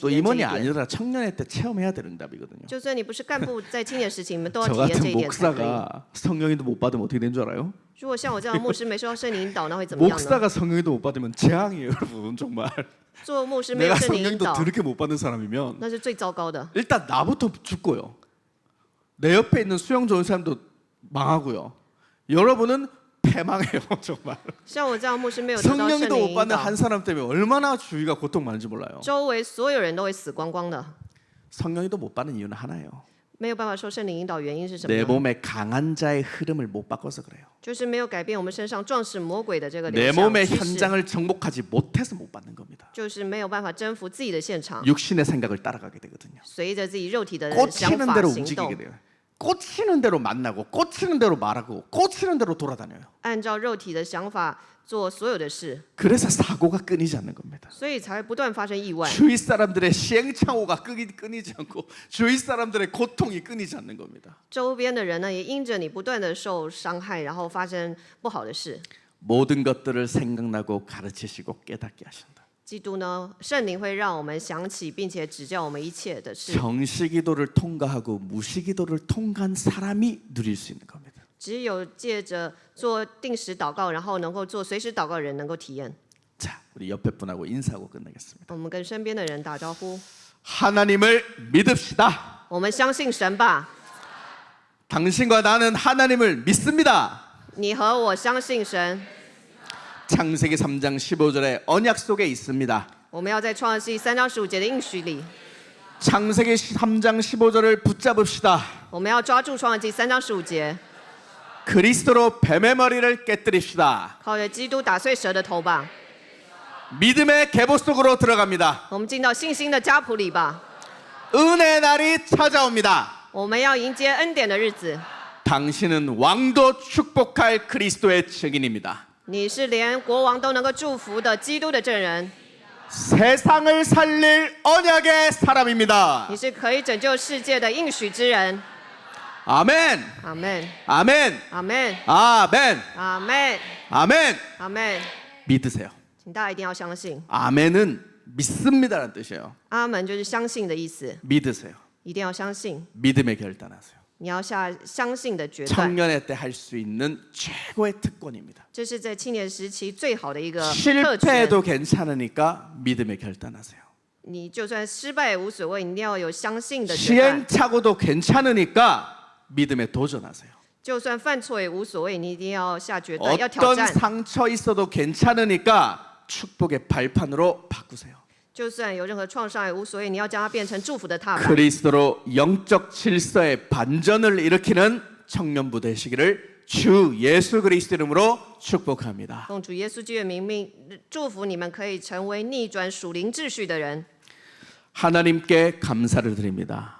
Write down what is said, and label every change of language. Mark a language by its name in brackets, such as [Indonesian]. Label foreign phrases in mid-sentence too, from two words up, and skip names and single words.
[Korean] 또 [Chinese] 验这一 [Korean] 임원이 [Chinese] 点。 [Korean] 아니라 청년회 때 체험해야 되는 답이거든요. [Chinese] 就算你不是干部，在青年时期，你们都要 [Korean] 저 [Chinese] 体验这 [Korean] 같은 [Chinese] 一点才可以。 [Korean] 목사가 성령 인도 못 받으면 어떻게 된 줄 알아요? [Chinese] 如果像我这样的牧师没受到圣灵引导，那会怎么样呢？ [Korean] 목사가 성령 인도 못 받으면 재앙이에요, 여러분. 정말. [Chinese] 做牧师没有 [Korean] 내가 [Chinese] 圣灵 [Korean] 성령 [Chinese] 引 [Korean] 인도 [Chinese] 导， [Korean] 더럽게 못 받는 사람이면 [Chinese] 那是最糟糕的。 [Korean] 일단 나부터 죽고요. 내 옆에 있는 수영 좋은 사람도 망하고요. 여러분은 패망해요, 정말. [Chinese] 像我这样牧师没有得到圣 [Korean] 성령도 [Chinese] 灵 [Korean] 못 [Chinese] 引 [Korean] 받는 [Chinese] 导， [Korean] 한 사람 때문에 얼마나 주위가 고통 많은지 몰라요. [Chinese] 周围所有人都会死光光的。 [Korean] 성령도 못 받는 이유는 하나예요. [Chinese] 没有办法受圣灵引导，原因是什么 [Korean] 내 [Chinese] 呢？ [Korean] 몸에 강한 자의 흐름을 못 바꿔서 그래요. [Chinese] 就是没有改变我们身上撞死魔鬼的这个 [Korean] 내 [Chinese] 流向 [Korean] 몸의 [Chinese] 趋势， [Korean] 현장을 정복하지 못해서 못 받는 겁니다. [Chinese] 就是没有办法征服自己的现场， [Korean] 육신의 생각을 따라가게 되거든요. [Chinese] 随着自己肉体的想 [Korean] 꽂히는 [Chinese] 法 [Korean] 대로 [Chinese] 行动 [Korean] 움직이게 ， 돼요. 꽂히는 대로 만나고 꽂히는 대로 말하고 꽂히는 대로 돌아다녀요. [Chinese] 按照肉体的想法做所有的事， [Korean] 그래서 사고가 끊이지 않는 겁니다. [Chinese] 所以才会不断发生意外。 [Korean] 주위 사람들의 시행착오가 끊이지 않고 주위 사람들의 고통이 끊이지 않는 겁니다. [Chinese] 周边的人呢，也因着你不断的受伤害，然后发生不好的事。 [Korean] 모든 것들을 생각나고 가르치시고 깨닫게 하신다. [Chinese] 基督呢，圣灵会让我们想起，并且指教我们一切的事。 [Korean] 정시기도를 통과하고 무시기도를 통과한 사람이 누릴 수 있는 겁니다. [Chinese] 只有借着做定时祷告，然后能够做随时祷告的人能够体验。 [Korean] 자, 우리 옆에 분하고 인사하고 끝내겠습니다. [Chinese] 我们跟身边的人打招呼， [Korean] 하나님을 믿읍시다. [Chinese] 我们相信神吧。 [Korean] 당신과 나는 하나님을 믿습니다. [Chinese] 你和我相信神。 [Korean] 창세기 3장 15절의 언약 속에 있습니다. [Chinese] 我们要在创世纪3章15节的应许里， [Korean] 창세기 3장 15절을 붙잡읍시다. [Chinese] 我们要抓住创世纪3章15节。 [Korean] 그리스도로 뱀의 머리를 깨뜨립시다. [Chinese] 靠着基督打碎蛇的头吧。 [Korean] 믿음의 계보 속으로 들어갑니다. [Chinese] 我们进到信心的家谱里吧。 [Korean] 은혜 날이 찾아옵니다. [Chinese] 我们要迎接恩典的日子。 [Korean] 당신은 왕도 축복할 그리스도의 증인입니다. [Chinese] 你是连国王都能够祝福的基督的证人， [Korean] 세상을 살릴 언약의 사람입니다. [Chinese] 你是可以拯救世界的应许之人。 [Korean] 아멘. [Chinese] 阿门， [Korean] 아멘. [Chinese] 阿门， [Korean] 아멘. [Chinese] 阿门， [Korean] 아멘. [Chinese] 阿门。 [Korean] 믿으세요. [Chinese] 请大家一定要相信， [Korean] 아멘은 믿습니다라는 뜻이에요. [Chinese] 阿门就是相信的意思， [Korean] 믿으세요. [Chinese] 一定要相信， [Korean] 믿음의 결단하세요. [Chinese] 你要下相信的决断。 [Korean] 청년의 때 할 수 있는 최고의 특권입니다. [Chinese] 这是在青年时期最好的一个特权。 [Korean] 실패해도 괜찮으니까 믿음의 결단하세요. [Chinese] 你就算失败也无所谓，你一定要有相信的决断。 [Korean] 시행착오도 괜찮으니까 믿음에 도전하세요. [Chinese] 就算犯错也无所谓，你一定要下决断，要挑 [Korean] 어떤 [Chinese] 战。 [Korean] 상처 있어도 괜찮으니까 축복의 발판으로 바꾸세요. [Chinese] 就算有任何创伤也无所谓，你要将它变成祝福的踏板。 [Korean] 그리스도로 영적 질서의 반전을 일으키는 청년부 되시기를 주 예수 그리스도 이름으로 축복합니다. [Chinese] 奉主耶稣基督的名祝福你们可以成为逆转属灵秩序的人。 [Korean] 하나님께 감사를 드립니다.